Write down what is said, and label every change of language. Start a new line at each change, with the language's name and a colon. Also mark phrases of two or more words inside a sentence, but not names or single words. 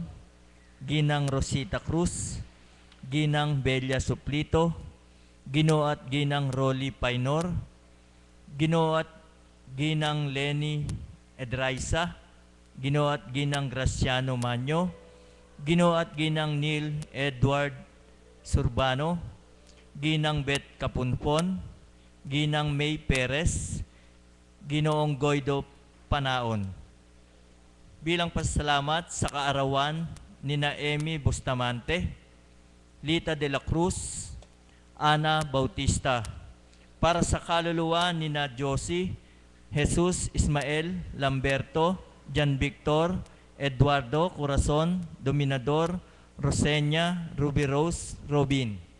Filipino: Ginang Rosita Cruz, Ginang Belia Suplito, Ginoo at Ginang Rolly Painor, Ginoo at Ginang Lenny Edraisa, Ginoo at Ginang Graciano Manyo, Ginoo at Ginang Neil Edward Surbano, Ginang Bet Kapunpon, Ginang May Perez, Ginoong Goido Panaon. Bilang pasasalamat sa kaarawan ni Amy Bustamante, Lita de la Cruz, Ana Bautista, para sa kaluluwa ni Josie, Jesus Ismael Lamberto, Jan Victor, Eduardo Corazon, Dominador, Rosenya, Ruby Rose, Robin.